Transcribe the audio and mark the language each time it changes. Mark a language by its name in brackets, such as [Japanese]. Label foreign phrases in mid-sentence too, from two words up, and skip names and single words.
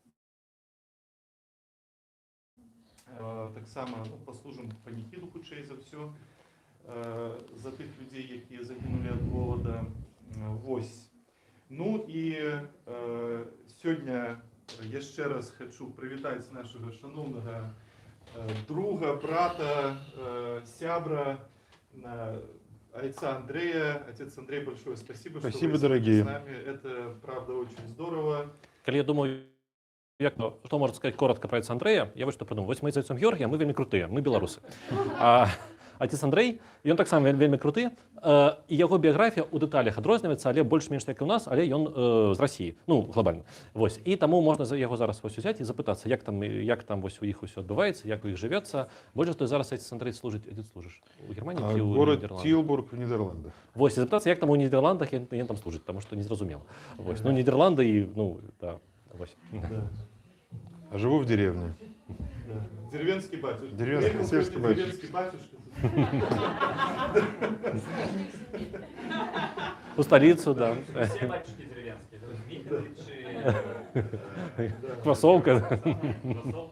[Belarusian] Таксама паслужым паніхіду, хутчэй за ўсё, за тых людзей, якія загінулі ад голода. Вось. Ну і сёння яшчэ раз хачу прывітаць нашага шаноўнага друга, брата, сябра, отца Андрея. [Russian] Отец Андрей, большое спасибо, Спасибо, что вы дорогие. с нами. Это, правда, очень здорово. Коли я думаю, что можно сказать коротко про отца Андрея, я вот что подумал. [Belarusian] Вось мы з отцом Георгієм, мы вельмі крутые, мы белорусы. А отец Андрей, ён таксама вельмі круты, і яго біяграфія ў дэталях адрозніваецца, але больш-менш як і ў нас, але ён з Расіі, ну, глобальна. Вось. І таму можна яго зараз вось узяць і запытацца, як там вось у іх усё адбываецца, як у іх жывецца. Больш што зараз отец Андрей служыць, дзе служыш? У Германії ці ў [Russian] Город [Belarusian] Нідерландах? [Russian] Тилбург в Нидерландах. [Belarusian] Вось, і запытацца, як там у Нідерландах ён там служыць, таму што незразумела. Вось. Ну, Нідерланды і, ну, да, вось. [Russian] Да. А живу в деревне. Да. Деревенский батюшка. Деревенский, сельский батюшка. Деревенский батюшка. У столицу, да. Все батюшки деревенские. Кроссовка. Да.